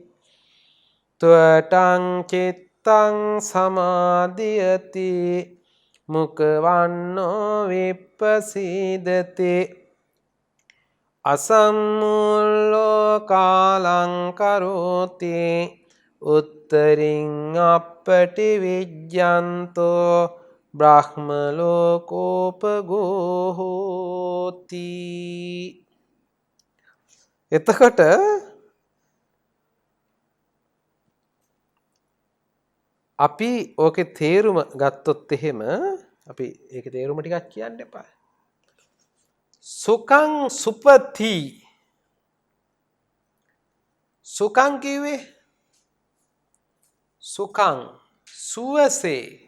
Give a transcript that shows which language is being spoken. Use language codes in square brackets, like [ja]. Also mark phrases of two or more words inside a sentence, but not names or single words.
[pi] ත්වටං චිත්තං සමාධියති මුකවන්නෝ විප්පසීදති අසම්මුල්ලෝ කාලං කරෝති උත්තරින් අප්පටි විජ්ජන්තෝ බ්‍රහ්ම ලෝකෝපගෝ හෝති. [si] එතකොට අපි ඕකේ තේරුම ගත්තොත් එහෙම අපි ඒකේ තේරුම ටිකක් කියන්න එපා. [pi] සුඛං සුපති. [si] සුඛං කිව්වේ සුඛං සුවසේ.